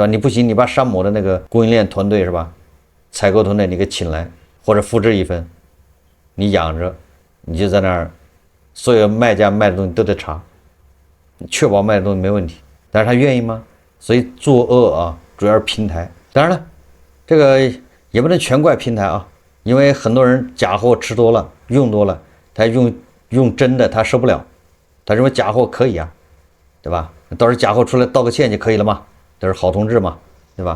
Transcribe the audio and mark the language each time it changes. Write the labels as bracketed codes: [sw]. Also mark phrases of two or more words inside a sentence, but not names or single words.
[zh] 你不行，你把山姆的那個供應鏈團隊是吧，採購團隊你給請來，或者複製一份，你養着，你就在那兒。所有賣家賣的東西都得查，確保賣的東西沒問題，但是他願意嗎？所以作惡啊，主要是平台。當然了，這個也不能全怪平台啊，因為很多人假貨吃多了，用多了，他用真的他受不了，他認為假貨可以啊，對吧？到時候假貨出來道個歉就可以了嘛，都是好同志嘛，對吧？